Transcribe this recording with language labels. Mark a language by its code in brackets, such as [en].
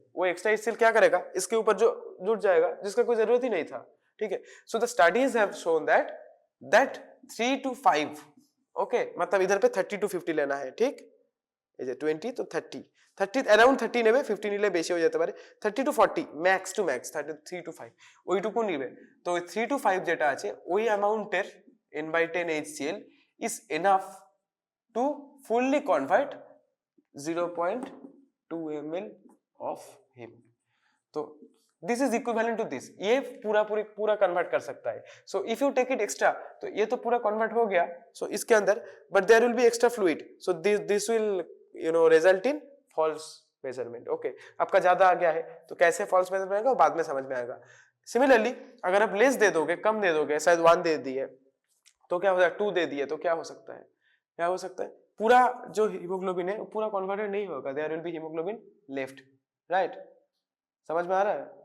[hi] वो extra HCl क्या करेगा? इसके ऊपर जो जुड़ जाएगा जिसका कोई जरूरत ही नहीं था, ठीक है। [en] so the studies have shown that [bn] 3 to 5, okay, [hi] मतलब इधर पे 30 to 50 लेना है, ठीक, [bn] এই যে 20 তো 30 अराउंड 30 নেবে, 50 নিলে বেশি হয়ে যেতে পারে, 30 to 40 max two max 3 to 5 ওইটুকু নিবে। তো 3 to 5 যেটা আছে ওই অ্যামাউন্টের [en] N/10 HCl is enough to fully convert 0.2 ml of heme। [hi] तो [en] this is equivalent to this, [hi] ये पूरा कन्वर्ट कर सकता है। [en] so if you take it extra [hi] तो ये तो पूरा कन्वर्ट हो गया, [en] so [hi] इसके अंदर [en] but there will be extra fluid, so this will result in false measurement, okay। [hi] आपका ज्यादा आ गया है तो कैसे false measurement आएगा बाद में समझ में आएगा। सिमिलरली अगर आप लेस दे दोगे, कम दे दोगे, शायद 1 दे दिए तो क्या हो जाएगा, 2 दे दिए तो क्या हो सकता है, पूरा जो हीमोग्लोबिन है पूरा कन्वर्टेड नहीं होगा, [en] there will be haemoglobin left, [hi] right, समझ में आ रहा है?